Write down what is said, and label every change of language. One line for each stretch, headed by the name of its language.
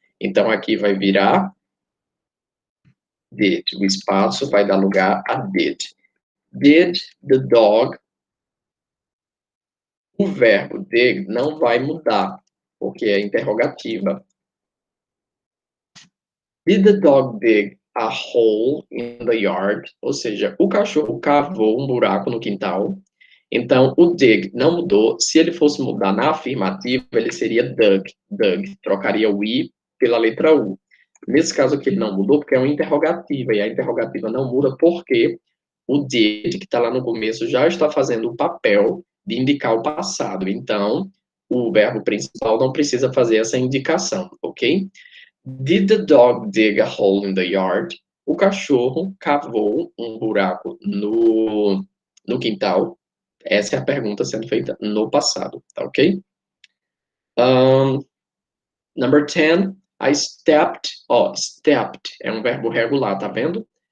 Portuguese: Então, aqui vai virar did. O espaço vai dar lugar a did.
English: Did the dog.
Portuguese: O verbo dig não vai mudar, porque é interrogativa.
English: Did the dog dig a hole in the yard?
Portuguese: Ou seja, o cachorro cavou um buraco no quintal. Então, o dig não mudou. Se ele fosse mudar na afirmativa, ele seria dug. Dug. Trocaria o i pela letra u. Nesse caso aqui, ele não mudou porque é uma interrogativa. E a interrogativa não muda porque o did, que está lá no começo, já está fazendo o papel de indicar o passado. Então, o verbo principal não precisa fazer essa indicação, ok?
English: Did the dog dig a hole in the yard?
Portuguese: O cachorro cavou um buraco no quintal. Essa é a pergunta sendo feita no passado, tá ok?
English: Number 10, I stepped.
Portuguese: Ó, stepped é um verbo regular, tá vendo?